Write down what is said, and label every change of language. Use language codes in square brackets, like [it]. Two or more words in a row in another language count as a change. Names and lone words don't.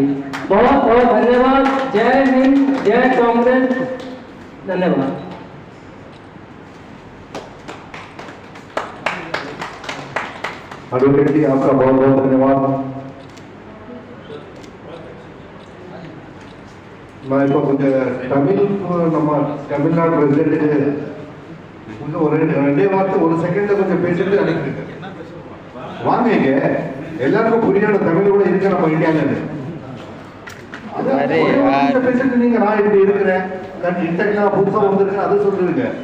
[hi] बहुत बहुत धन्यवाद। जय हिंद, जय कांग्रेस। धन्यवाद। एडवोकेट जी आपका बहुत बहुत धन्यवाद। [ta] मैं இப்போ நம்ம தமிழ்நாடு பிரசிடென்ட் கொஞ்சம் ஒரு ரெண்டே வார்த்தை ஒரு செகண்ட்ல கொஞ்சம் பேசிட்டு அனுப்பிட்டு வாங்க. இங்க எல்லாருக்கும் புரியாத தமிழ் கூட இருக்கு நம்ம இந்தியாவில். அது பேசிட்டு நீங்க நான் இப்படி இருக்கிறேன் இன்டெக்னா புதுசா வந்திருக்கேன் அது சொல்றீங்க.